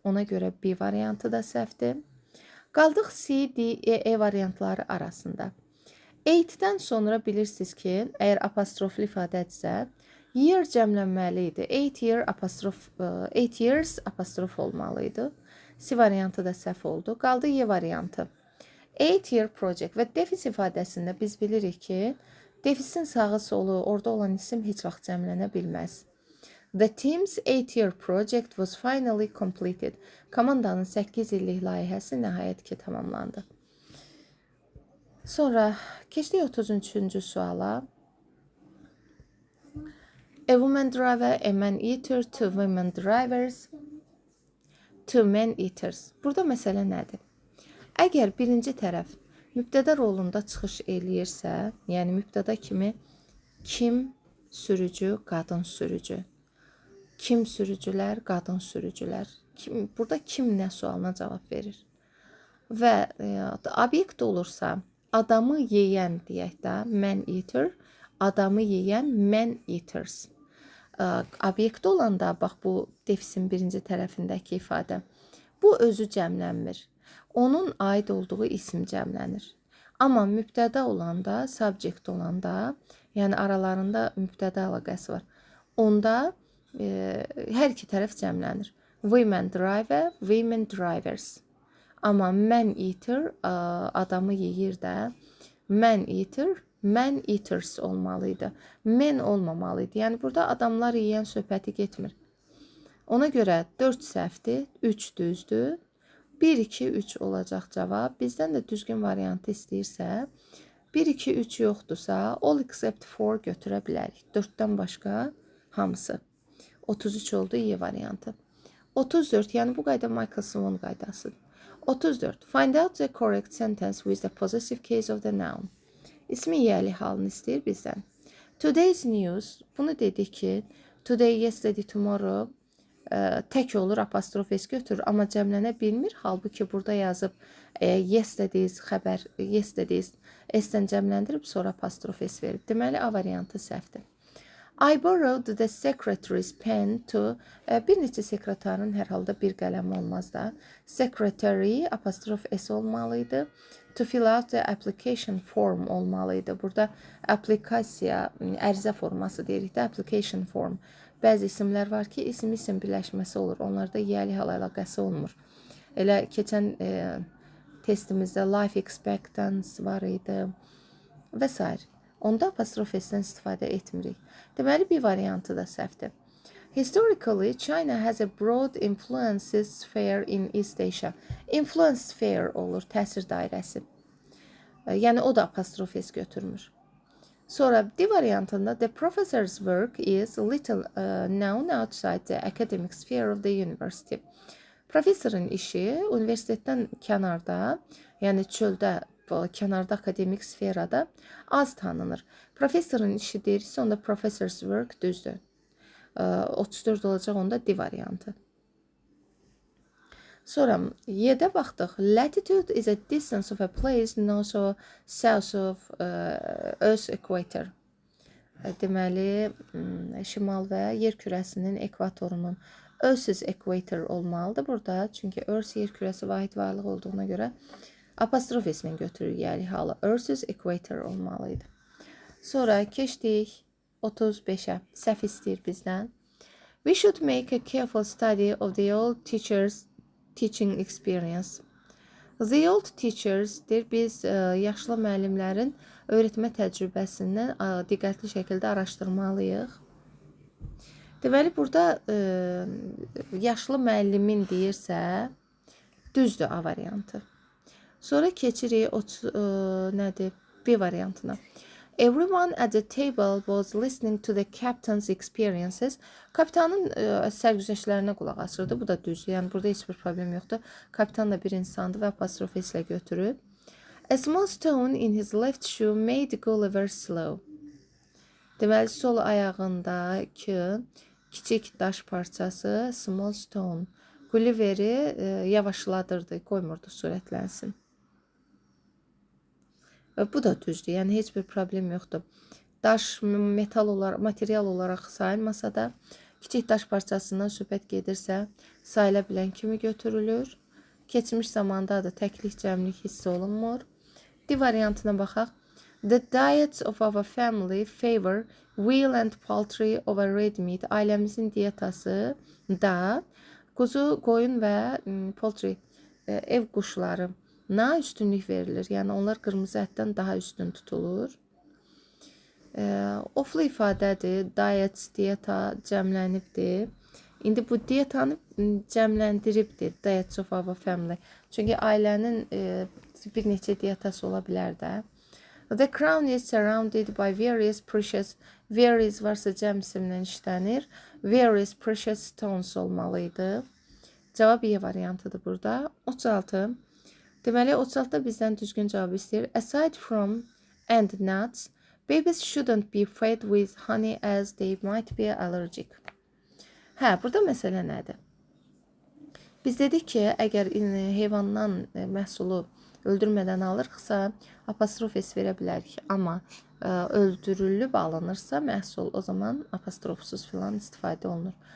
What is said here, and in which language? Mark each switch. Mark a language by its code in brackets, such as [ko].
[az] Ona görə B variantı da səhvdir. Qaldıq C, D, E variantları arasında. 8-dən sonra bilirsiniz ki, əgər apostroflu ifadədirsə, year cəmlənməli idi. 8 years apostrof olmalıydı. C variantı da səhv oldu. Qaldı Y variantı. 8-year project və defis ifadəsində biz bilirik ki, defisin sağı solu, orada olan isim heç vaxt cəmlənə bilməz. [en] The team's 8-year project was finally completed. [az] Komandanın 8 illik layihəsi nəhayət ki tamamlandı. Sonra keçdik 33-cü suala. [en] A woman driver, a man eater, two women drivers, two men eaters. [az] Burada məsələ nədir? Əgər birinci tərəf mübtəda rolunda çıxış eləyirsə, yəni mübtəda kimi kim sürücü, qadın sürücü. Kim sürücülər, qadın sürücülər. Burada kim nə sualına cavab verir. Və obyekt olursa, adamı yeyən deyək də, man eater, adamı yeyən man eaters. Obyekt olanda, bax bu defisin birinci tərəfindəki ifadə, bu özü cəmlənmir. Onun aid olduğu isim cəmlənir. Amma mübtəda olanda, subject olanda, yəni aralarında mübtəda əlaqəsi var. Onda hər iki tərəf cəmlənir. [en] Women driver, women drivers. [az] Amma man eater adamı yeyir də, man eater, man eaters olmalıydı. Men olmamalıydı. Yəni burada adamlar yeyən söhbəti getmir. Ona görə 4 səhvdir, 3 düzdür. 1, 2, 3 olacaq cavab. Bizdən də düzgün variantı istəyirsə, 1, 2, 3 yoxdursa, [en] all except 4 [az] götürə bilərik. 4-dən başqa hamısı. 33 oldu Y variantı. 34, yəni bu qayda Michael Swan qaydasıdır. 34. [en] Find out the correct sentence with the possessive case of the noun. [az] İsmi yiyəli halını istəyir bizdən. Today's news, bunu dedik ki, today, yesterday, tomorrow tək olur, apostrof s götürür, amma cəmlənə bilmir. Halbuki burada yazıb yesterday's xəbər, yesterday's s-dən cəmləndirib, sonra apostrof s verib. Deməli, A variantı səhvdir. [en] I borrowed the secretary's pen to, [az] bir neçə sekretarın hər halda bir qələm olmaz da. Secretary, apostrof s olmalıydı. [en] To fill out the application form [az] olmalıydı. Burada aplikasiya, ərizə forması deyirik də, application form. Bəzi isimlər var ki, isim birləşməsi olur. Onlarda yiyəli hal əlaqəsi olmur. Elə keçən testimizdə life expectancy var idi və s. Onda apostrof s-dən istifadə etmirik. Deməli, bir variantı da səhvdir. [en] Historically, China has a broad influence sphere in East Asia. [az] Influence sphere olur, təsir dairəsi. Yəni, o da apostrof s götürmür. [en] Sonra D variantında the professor's work is little known outside the academic sphere of the university. [az] Professorun işi universitetdən kənarda, yəni çöldə, kənarda akademik sferada az tanınır. Professorun işi deyirsə, onda professor's work düzdür. 34 olacaq, onda D variantı. Sonra Y-də baxdıq. [en] Latitude is a distance of a place north or south of Earth equator. [az] Deməli, şimal və yer kürəsinin ekvatorunun Earth's equator olmalıdır burada. Çünki Earth yer kürəsi vahid varlıq olduğuna görə apostrof s-lə götürür yiyəli halı. Earth's equator olmalıydı. Sonra keçdik 35-ə. Səhv istəyir bizdən. [en] We should make a careful study of the old teachers' teaching experience. [az] The old teachers-dir, biz yaşlı müəllimlərin öyrətmə təcrübəsindən diqqətli şəkildə araşdırmalıyıq. Deməli, burada yaşlı müəllimin deyirsə, düzdür A variantı. Sonra keçirik nədir? B variantına. [en] Everyone at the table was listening to the captain's experiences. [az] Kapitanın sərgüzəştlərinə qulaq asırdı. Bu da düzdür. Yəni burada heç bir problem yoxdur. Kapitan da bir insandır və apostrof s-lə götürüb. [en] A small stone in his left shoe made Gulliver slow. [az] Deməli, sol ayağındakı kiçik daş parçası, small stone, Gulliver'i yavaşladırdı, qoymurdu sürətlənsin. Bu da düzdür, yəni heç bir problem yoxdur. Daş material olaraq sayılmasa da, kiçik daş parçasından söhbət gedirsə, sayıla bilən kimi götürülür. Keçmiş zamanda da təklik, cəmlik hiss olunmur. D variantına baxaq. [en] The diets of our family favor veal and poultry over red meat. [az] Ailəmizin diyetası da quzu, qoyun və poultry, ev quşları üstünlük verilir. Yəni, onlar qırmızı ətdən daha üstün tutulur. Oflu ifadədir. Diets, diyeta cəmlənibdir. İndi bu diyetanı cəmləndiribdir. [en] Diets of our family. [az] Çünki ailənin bir neçə diyetası ola bilər də. [en] The crown is surrounded by various precious. [az] Various varsa cəm isimlə işlənir. [en] Various precious stones [az] olmalıydı. Cavab Y variantıdır burada. 36. Deməli, 36-da bizdən düzgün cavab istəyir. [en] Aside from and nuts, babies shouldn't be fed with honey as they might be allergic. [az] Hə, burada məsələ nədir? Biz dedik ki, əgər heyvandan məhsulu öldürmədən alırıqsa, apostrof S verə bilərik. Amma öldürülüb alınırsa məhsul, o zaman apostrofsuz filan istifadə olunur.